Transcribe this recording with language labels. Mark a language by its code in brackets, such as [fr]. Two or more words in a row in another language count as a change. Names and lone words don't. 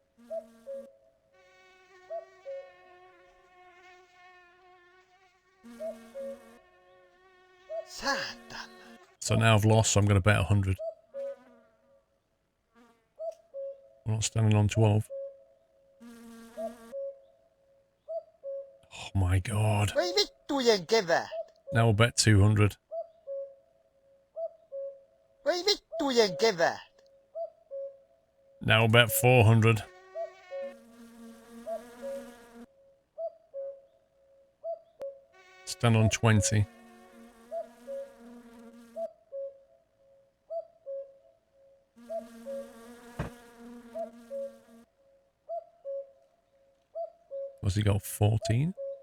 [fi] Saatana. [en] So now I've lost, so I'm going to bet 100. I'm not standing on 12. Oh my god. [fi] Voi vittujen kevät. [en] Now we'll bet 200. [fi] Voi vittujen kevät. [en] Now we'll bet 400. Stand on 20. What's he got? 14?